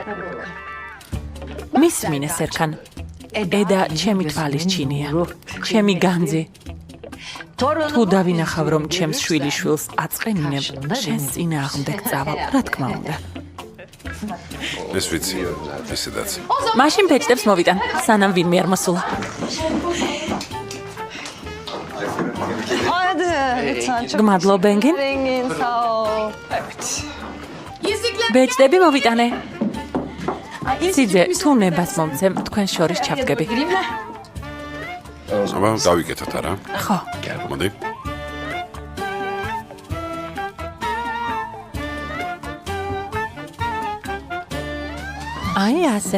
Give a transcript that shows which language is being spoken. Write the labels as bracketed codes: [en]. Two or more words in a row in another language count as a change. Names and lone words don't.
[ka] მისმინე სერქან. ედა ჩემი თვალის ჩინია. ჩემი განძი. თუ დავინახავ რომ ჩემს შვილიშვილს აწყენინებ, შენს წინააღმდეგ წავალ, რა თქმა უნდა. ეს ვიცი, ისედაც. მაშინ ბეჭდებს მოვიტან, სანამ ვინმე არ მოსულა. [tr] Hadi lütfen çok [ka] გმადლობ, ენგინ. [tr] zengin sağ ol. [ka] ბეჭდები მოვიტანე. სიძე, თუ ნებას მომცემ, თქვენ შორის ჩავდგები. აბა, გავიკეთოთ არა? ხო. მოდი. აი ასე.